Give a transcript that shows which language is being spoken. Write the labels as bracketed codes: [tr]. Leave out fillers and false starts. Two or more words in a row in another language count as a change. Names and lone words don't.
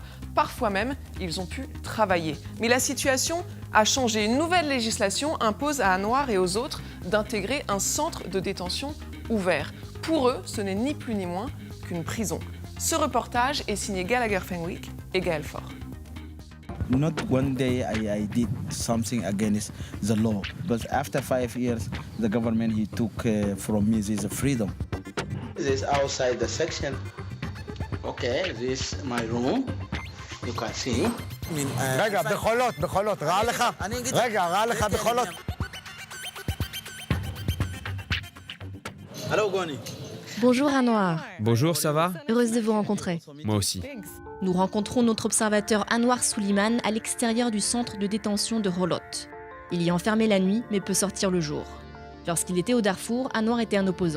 [fr] Parfois même, ils ont pu travailler. Mais la situation a changé. Une nouvelle législation impose à Anwar et aux autres d'intégrer un centre de détention ouvert. Pour eux, ce n'est ni plus ni moins qu'une prison. Ce reportage est signé Gallagher Fenwick et Gaël Faure. [en] Not one day I did something against the law, but after 5 years, the government he took from me this freedom. This outside the section. Okay, this is my room. You can see. [he] רגע, בחולות, רע לך? רגע, רע לך בחולות? [en] Hello, Goni. [fr] Bonjour Anwar, Bonjour, ça va? heureuse de vous rencontrer. Moi aussi. Nous rencontrons notre observateur Anwar Suleiman à l'extérieur du centre de détention de Holot. Il y est enfermé la nuit mais peut sortir le jour. Lorsqu'il était au Darfour, Anwar était un opposant.